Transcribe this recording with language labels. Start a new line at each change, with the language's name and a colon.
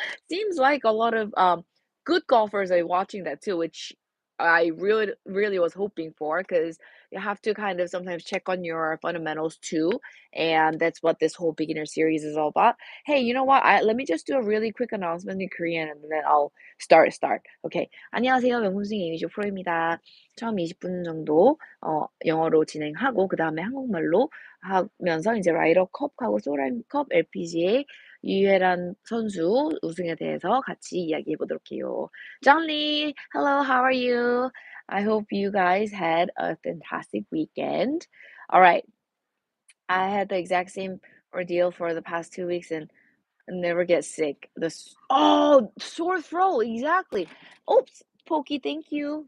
English: Seems like a lot of good golfers are watching that too, which I really, really was hoping for because you have to kind of sometimes check on your fundamentals too. And that's what this whole beginner series is all about. Hey, you know what? Let me just do a really quick announcement in Korean and then I'll start. Okay.
Korean: 안녕하세요. 명품스윙 이미지 프로입니다. 처음 20분 정도 영어로 진행하고 그다음에 한국말로 하면서 이제 라이더 컵하고 솔라임 컵, LPGA 유혜란 선수 우승에 대해서 같이 이야기해 보도록 해요.
English: John Lee, hello, how are you? I hope you guys had a fantastic weekend. All right, I had the exact same ordeal for the past 2 weeks and never get sick. Sore throat, exactly. Oops, Pokey, thank you.